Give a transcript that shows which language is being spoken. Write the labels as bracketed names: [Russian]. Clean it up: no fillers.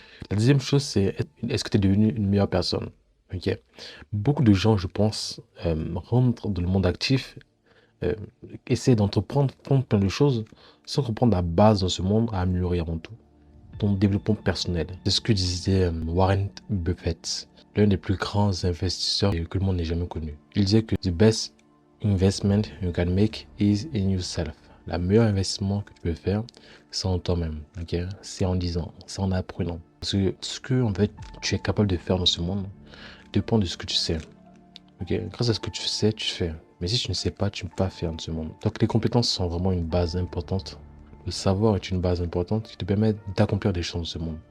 [French] La deuxième chose, c'est est-ce que tu es devenu une meilleure personne? Ok, beaucoup de gens, je pense, rentrent dans le monde actif, essaient d'entreprendre, font plein de choses sans comprendre la base dans ce monde à améliorer avant tout ton développement personnel. C'est ce que disait Warren Buffett, l'un des plus grands investisseurs que le monde n'ait jamais connu. Il disait que [English] the best investment you can make is in yourself. [French] La meilleure investissement que tu peux faire, c'est en toi-même. Ok, c'est en disant, c'est en apprenant. Parce que ce que en fait tu es capable de faire dans ce monde dépend de ce que tu sais. Ok, grâce à ce que tu sais, tu fais. Mais si tu ne sais pas, tu ne peux pas faire dans ce monde. Donc les compétences sont vraiment une base importante. Le savoir est une base importante qui te permet d'accomplir des choses dans ce monde.